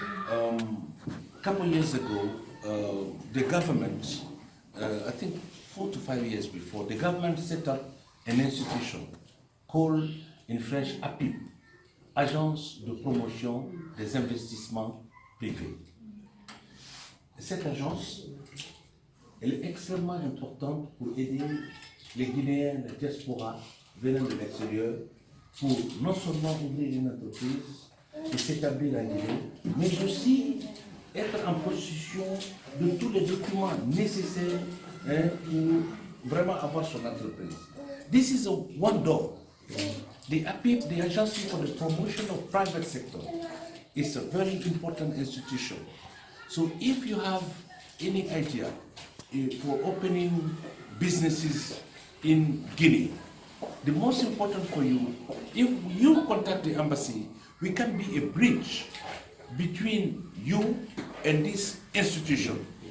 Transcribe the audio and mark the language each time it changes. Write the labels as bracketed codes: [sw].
[en] A couple years ago, the government, I think 4 to 5 years before, the government set up an institution called in French APIP, Agence de Promotion des Investissements Privés. [fr] Cette agence, elle est extrêmement importante pour aider les Guinéens, la diaspora venant de l'extérieur, pour non seulement ouvrir une entreprise et s'établir en Guinée, mais aussi être en possession de tous les documents nécessaires pour vraiment avoir son entreprise. [en] This is a one door. The APIP, the Agency for the Promotion of Private Sector, is a very important institution. So if you have any idea for opening businesses in Guinea, the most important for you, if you contact the embassy, we can be a bridge between you and this institution.